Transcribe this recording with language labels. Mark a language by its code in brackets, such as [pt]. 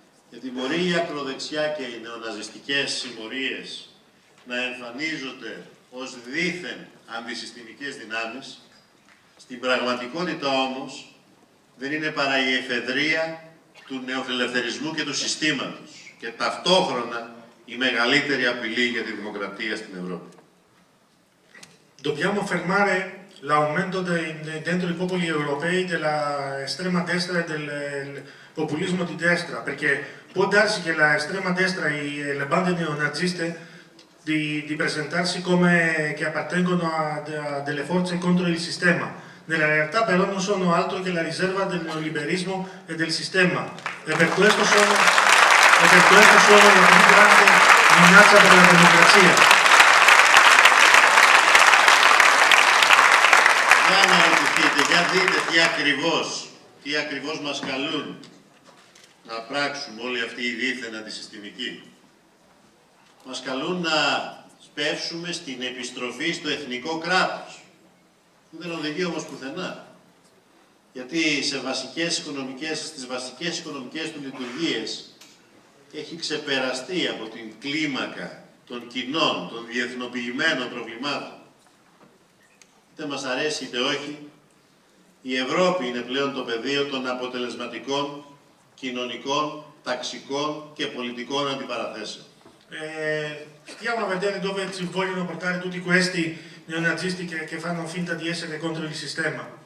[el] Γιατί μπορεί η ακροδεξιά και οι νεοναζιστικές συμμορίες να εμφανίζονται ως δήθεν αντισυστημικές δυνάμεις, στην πραγματικότητα όμως δεν είναι παρά η εφεδρεία του νεοφιλελευθερισμού και του συστήματος και ταυτόχρονα η μεγαλύτερη απειλή για τη δημοκρατία στην Ευρώπη. [it] Dobbiamo fermare l'aumento dentro i popoli europei dell'estrema destra e del populismo di destra, perché può darsi che l'estrema destra e le bande neonaziste di presentarsi come che appartengono a delle forze contro il sistema. Nella realtà però non sono altro che la riserva del neoliberismo e del sistema e per questo sono la più grande minaccia per la democrazia. [el] Για να ρωτηθείτε, για δείτε τι ακριβώς μας καλούν να πράξουμε όλοι αυτοί οι δίθεν αντισυστημικοί. Μας καλούν να σπεύσουμε στην επιστροφή στο εθνικό κράτος, που δεν οδηγεί όμως πουθενά. Γιατί στις βασικές οικονομικές του λειτουργίες έχει ξεπεραστεί από την κλίμακα των κοινών, των διεθνοποιημένων προβλημάτων. Είτε μας αρέσει είτε όχι, η Ευρώπη είναι πλέον το πεδίο των αποτελεσματικών, κοινωνικών, ταξικών και πολιτικών αντιπαραθέσεων. [it] Stiamo a vedere dove ci vogliono portare tutti questi neonazisti che fanno finta di essere contro il sistema.